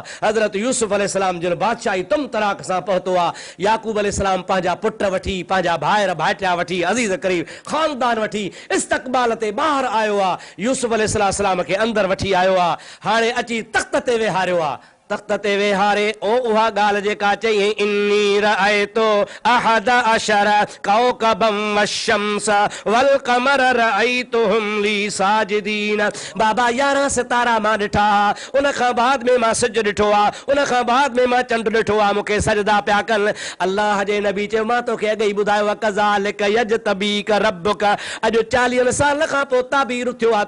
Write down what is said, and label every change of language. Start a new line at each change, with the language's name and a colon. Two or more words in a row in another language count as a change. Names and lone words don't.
Sindhi: हज़रत यूसुफ अलैहिस्सलाम जिन बादशाही तुम तराक सां पहुतो आहे। याकूब अलैहिस्सलाम पंहिंजा पुट वठी, पंहिंजा भाइर भाइटिया वठी, अज़ीज़ करीब ख़ानदान वठी इस्तक़बाल ते ॿाहिरि आयो आहे। यूसुफ अलैहिस्सलाम खे अंदरि वठी आयो आहे। हाणे अची तख़्त ते वेहारियो आहे। तख़्त ते वेहारे ओ उहा ॻाल्हि जेका चई
Arabic: إني رأيت أحد عشر كوكبا والشمس والقمر رأيتهم لي ساجدين.
Sindhi: बाबा 11 सितारा मां ॾिठा, उन खां बाद में मां सिज ॾिठो आहे, उन खां बाद में मां चंड ॾिठो आहे, मूंखे सजदा पिया कनि। अल्लाह जे नबी चयो मां तोखे अॻे ई ॿुधायो आहे
Arabic: كذلك يجتبيك ربك,
Sindhi: अॼु 40 साल खां पोइ ताबीर थियो आहे।